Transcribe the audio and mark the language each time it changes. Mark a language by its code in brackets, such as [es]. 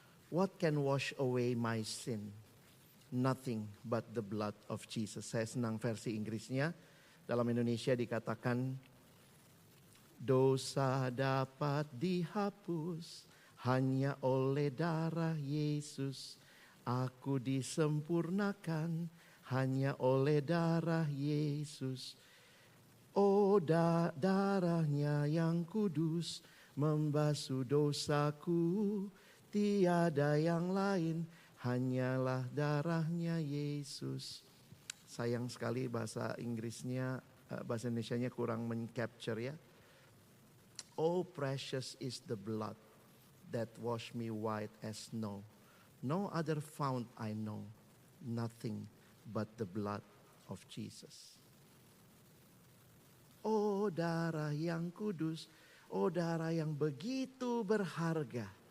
[en] What can wash away my sin? Nothing but the blood of Jesus. [id] Saya senang versi Inggrisnya. Dalam Indonesia dikatakan, dosa dapat dihapus hanya oleh darah Yesus. Aku disempurnakan hanya oleh darah Yesus. Oh darahnya yang kudus membasuh dosaku. Tiada yang lain, hanyalah darahnya Yesus. Sayang sekali bahasa Inggrisnya, bahasa Indonesianya kurang men-capture ya. [en] Oh precious is the blood that wash me white as snow. No other fount I know, nothing but the blood of Jesus. [id] Oh darah yang kudus, oh darah yang begitu berharga.